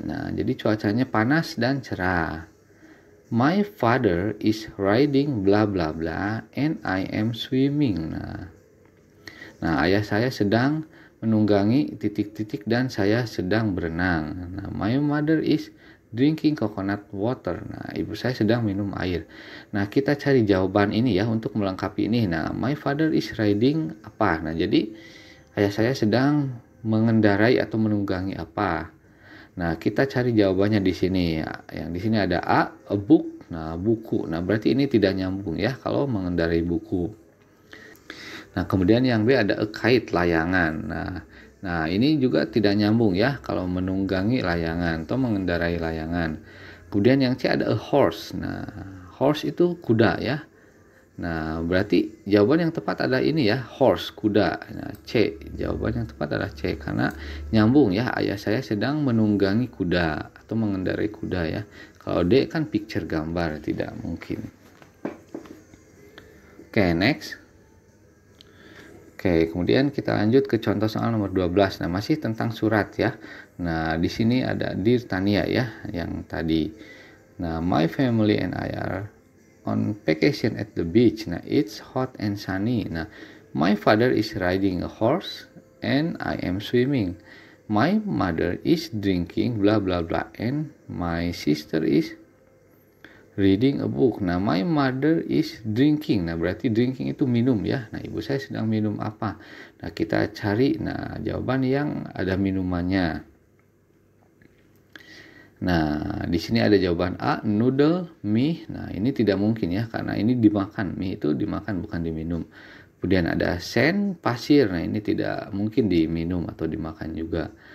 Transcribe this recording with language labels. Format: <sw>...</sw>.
<id>Nah, jadi cuacanya panas dan cerah.</id> <en>My father is riding bla bla bla and I am swimming.</en> <id>Nah, ayah saya sedang menunggangi titik-titik dan saya sedang berenang.</id> <en>Nah, my mother is drinking coconut water.</en> <id>Nah, ibu saya sedang minum air. Nah, kita cari jawaban ini ya untuk melengkapi ini.</id> <en>Nah, my father is riding</en> <id>apa? Nah, jadi ayah saya sedang mengendarai atau menunggangi apa? Nah, kita cari jawabannya di sini. Yang di sini ada a book. Nah, buku. Nah, berarti ini tidak nyambung ya kalau mengendarai buku. Nah, kemudian yang B ada a kite, layangan. Nah, ini juga tidak nyambung ya kalau menunggangi layangan atau mengendarai layangan. Kemudian yang C ada a horse. Nah, horse itu kuda ya. Nah, berarti jawaban yang tepat adalah ini ya, horse, kuda. Nah, C, jawaban yang tepat adalah C karena nyambung ya, ayah saya sedang menunggangi kuda atau mengendarai kuda ya. Kalau D kan picture, gambar, tidak mungkin. Oke, next. Oke, kemudian kita lanjut ke contoh soal nomor 12. Nah, masih tentang surat ya. Nah, di sini ada Dear Tania ya, yang tadi.</id> <en>Nah, my family and I are on vacation at the beach. Nah, it's hot and sunny. Nah, my father is riding a horse and I am swimming. My mother is drinking blah blah blah and my sister is reading a book. Nah, my mother is drinking.</en> <id>Nah, berarti drinking itu minum ya. Nah, ibu saya sedang minum apa? Nah, kita cari jawaban yang ada minumannya. Nah, di sini ada jawaban A, noodle, mie. Nah, ini tidak mungkin ya karena ini dimakan. Mie itu dimakan bukan diminum. Kemudian ada sand, pasir. Nah, ini tidak mungkin diminum atau dimakan juga.</id>